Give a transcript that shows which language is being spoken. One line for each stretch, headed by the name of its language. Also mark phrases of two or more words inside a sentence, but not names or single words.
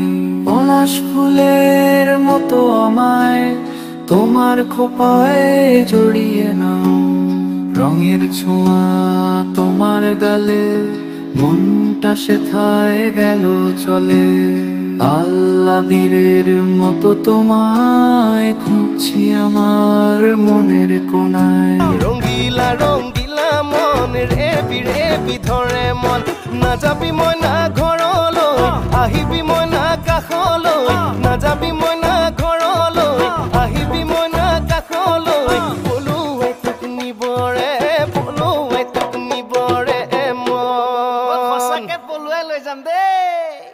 Bangla: পলাশ ফুলের মতো আমায় তোমার খোপায় জড়িয়ে নাও রঙের ছোঁয়া তোমার গালে মনটা সেথায় গেল চলে আল্লাহ বীরের মতো তোমায় খুঁজছি আমার মনের কোনায়
Assamese: রঙ্গিলা রঙ্গিলা মন ৰেবি ৰেবি ধৰে মন নাযাবি মই না ঘৰলৈ আহিবি মই না কাষলৈ নাযাবি মই না ঘৰলৈ আহিবি মই না কাষলৈ পলুৱাই তোক নিবৰে পলুৱাই তোক নিবৰে মন সঁচাকে পলুৱাই লৈ যাম দেই